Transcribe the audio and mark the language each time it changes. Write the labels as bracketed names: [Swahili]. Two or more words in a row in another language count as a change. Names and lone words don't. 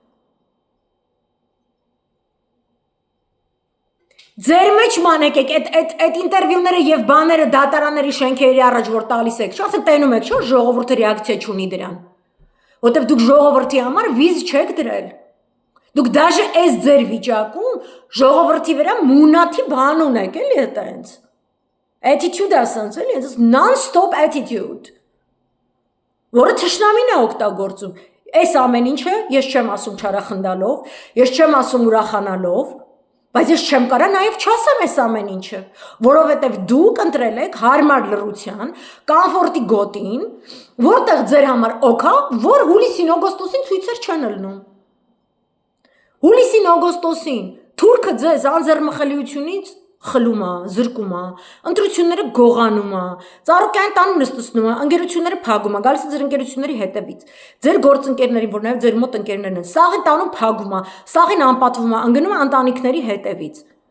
[Armenian] Ձեր մեջ մանեք եք, այդ ինտերվյուները եւ բաները դատարանների շենքերի առաջ որ տալիս եք, չէ՞, ասեք տենում եք, չէ՞, ժողովուրդը ռեակցիա չունի դրան։ Որտեւ դուք ժողովրդի համար վիզ չեք դրել։ Դուք դաժե այս ձեր վիճակում ժողովրդի վրա մունաթի բան ունեք, էլի այտենց։ Attitude ասած, էլի, այս [English] non-stop attitude։ [Armenian] Որը թշնամին է օգտագործում։ Այս ամեն ինչը ես չեմ ասում չարախնդալով, ես չեմ ասում ուրախանալով, բայց ես չեմ կարա նաև չասեմ այս ամեն ինչը, որովհետև դուք ընտրել եք հարմար լռության, կամֆորտի գոտին, որտեղ ձեր համար օքա, որ հուլիսին օգոստոսին ցույցեր չեն ելնում։ Հուլիսին օգոստոսին թուրքը ձեզ անձեռմխելիությունից խլում է, զրկում է, ընտրությունները գողանում է, ծառուկյան տանում նստեցնում է, ընկերությունները փակում է, գալիս է ձեր ընկերությունների հետևից, ձեր գործընկերներին, որ նաև ձեր մոտ ընկերներն են, սաղին տանում փակում է, սաղին անպատվում է, ընկնում է ընտանիքների հետևից։